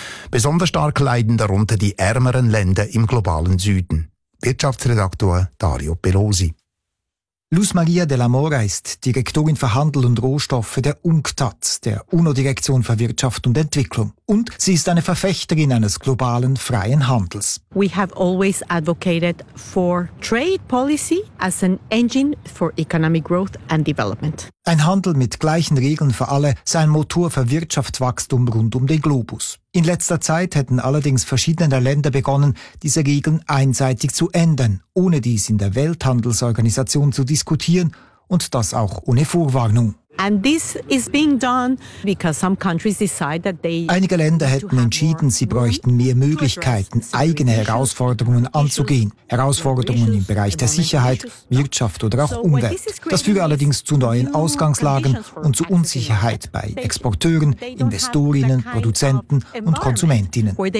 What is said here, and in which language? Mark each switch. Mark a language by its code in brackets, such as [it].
[de] Besonders stark leiden darunter die ärmeren Länder im globalen Süden. Wirtschaftsredaktor Dario Pelosi. Luz Maria de la Mora ist Direktorin für Handel und Rohstoffe der UNCTAD, der UNO-Direktion für Wirtschaft und Entwicklung. Und sie ist eine Verfechterin eines globalen freien Handels. [en] We have always advocated for trade policy as an engine for economic growth and development. [de] Ein Handel mit gleichen Regeln für alle sei ein Motor für Wirtschaftswachstum rund um den Globus. In letzter Zeit hätten allerdings verschiedene Länder begonnen, diese Regeln einseitig zu ändern, ohne dies in der Welthandelsorganisation zu diskutieren und das auch ohne Vorwarnung. [en] And this is being done because some countries decide that they [de] Einige Länder hätten entschieden, sie bräuchten mehr Möglichkeiten, eigene Herausforderungen anzugehen. Herausforderungen im Bereich der Sicherheit, Wirtschaft oder auch Umwelt. Das führe allerdings zu neuen Ausgangslagen und zu Unsicherheit bei Exporteuren, Investorinnen, Produzenten und Konsumentinnen.